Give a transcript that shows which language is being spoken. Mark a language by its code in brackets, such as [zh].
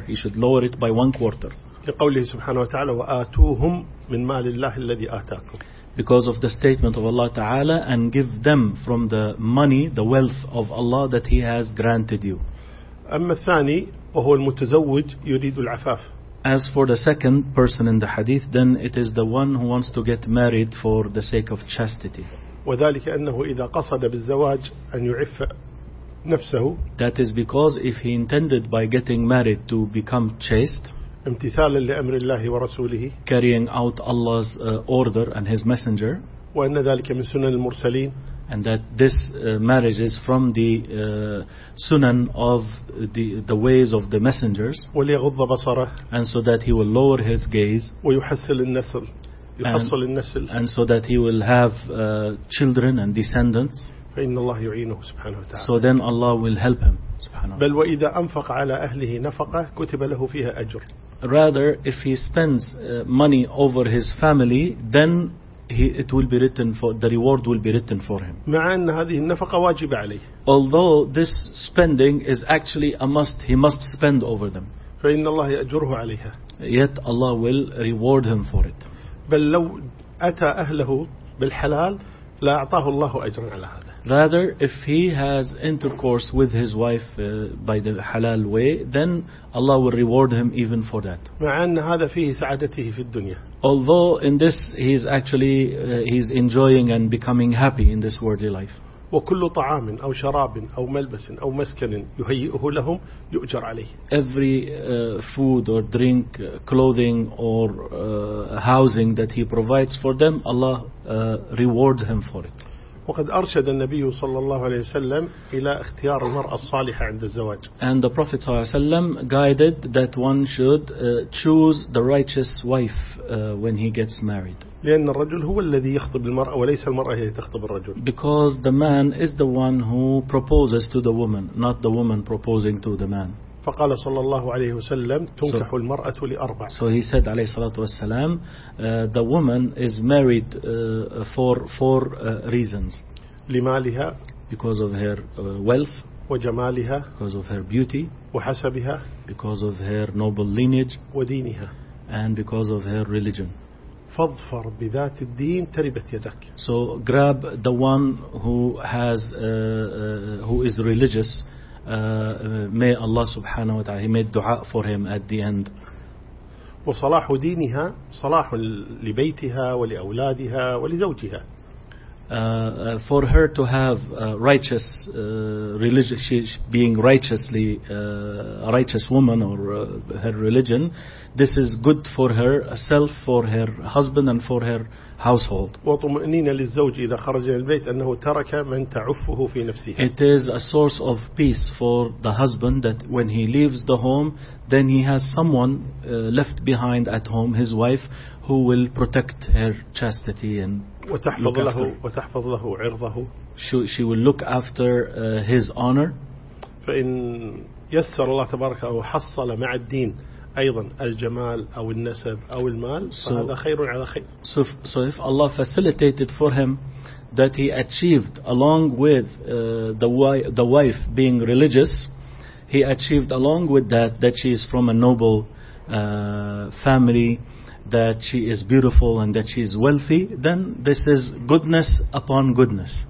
[en] He should lower it by one quarter. [ar] لقوله سبحانه وتعالى وآتوهم من مال الله الذي آتاكم. [en] Because of the statement of Allah Ta'ala and give them from the money, the wealth of Allah that He has granted you. [ar] أما الثاني وهو المتزوج يريد العفاف. [en] As for the second person in the hadith, then it is the one who wants to get married for the sake of chastity. [ar] وذلك أنه إذا قصد بالزواج أن يعف نفسه. [en] That is because if he intended by getting married to become chaste. [ar] امتثالا لأمر الله ورسوله. [en] Carrying out Allah's order and His messenger. [ar] وأن ذلك من سنن المرسلين. [en] And that this marriage is from the sunan of the ways of the messengers. [ar] وليغض بصره. [en] And so that he will lower his gaze. [ar] ويحصل النسل. يحصل النسل. [en] And so that he will have children and descendants. [ar] فإن الله يعينه سبحانه وتعالى. [en] So then Allah will help him. [ar] سبحانه وتعالى. بل وإذا أنفق على أهله نفقة كتب له فيها أجر. [en] Rather, if he spends money over his family, then it will be written for the reward will be written for him. [ar] مع أن هذه النفقة واجبة عليه. [en] Although this spending is actually a must, he must spend over them. [ar] فإن الله يأجره عليها. [en] Yet Allah will reward him for it. [ar] بل لو أتى أهله بالحلال لا أعطاه الله أجرا على هذا. [en] Rather, if he has intercourse with his wife by the halal way, then Allah will reward him even for that. [ar] مع أن هذا فيه سعادته في الدنيا. [en] Although in this he is actually he's enjoying and becoming happy in this worldly life. [ar] وكل طعام أو شراب أو ملبس أو مسكن يهيئه لهم يؤجر عليه. [en] Every food or drink, clothing or housing that he provides for them, Allah rewards him for it. [ar] وقد أرشد النبي صلى الله عليه وسلم إلى اختيار المرأة الصالحة عند الزواج. [en] And the Prophet صلى الله عليه وسلم guided that one should choose the righteous wife when he gets married. [ar] لأن الرجل هو الذي يخطب المرأة وليس المرأة هي تخطب الرجل. [en] Because the man is the one who proposes to the woman, not the woman proposing to the man. [ar] فقال صلى الله عليه وسلم تنكح المرأة لأربع. [en] So he said عليه الصلاة والسلام the woman is married for four reasons. [ar] لمالها. [en] Because of her wealth. [ar] وجمالها. [en] Because of her beauty. [ar] وحسبها. [en] Because of her noble lineage. [ar] ودينها. [en] And because of her religion. [ar] فاظفر بذات الدين تربت يدك. [en] So grab the one who has who is religious. May Allah subhanahu wa ta'ala, he made dua for him at the end. [ar] وصلاح دينها صلاح لبيتها ولأولادها ولزوجها. [en] For her to have righteous religion, she being righteously a righteous woman or her religion, this is good for herself, for her husband, and for her household. [ar] وطمأنينة للزوج إذا خرج البيت أنه ترك من تعفه في نفسه. [en] It is a source of peace for the husband that when he leaves the home, then he has someone left behind at home, his wife, who will protect her chastity and. [ar] وتحفظ له وتحفظ له عرضه. [en] She will look after his honor. [ar] فإن يسر الله تبارك أو حصل مع الدين أيضا الجمال أو النسب أو المال فهذا خير على خير. [en] So if Allah facilitated for him that he achieved along with the wife being religious, he achieved along with that she is from a noble family, that she is beautiful and that she is wealthy, then this is goodness upon goodness.